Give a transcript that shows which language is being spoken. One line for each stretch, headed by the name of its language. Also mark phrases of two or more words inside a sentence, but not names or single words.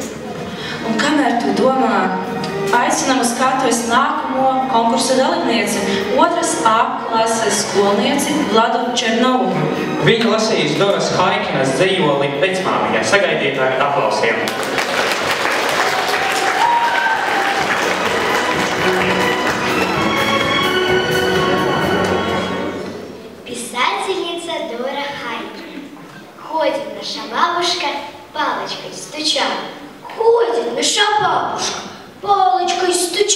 Latvian: Un kamēr tu domā, aicinām uz skatuves nākamo konkursu dalībnieci, 2. A klases skolnieci Vladu Černovu. Viņa lasīs Doras Haikinas dzejoli Vecmāmiņa. Sagaidiet ar aplausiem.
Russian: Ходит наша бабушка, палочкой стуча. Ходит наша бабушка, палочкой стуча.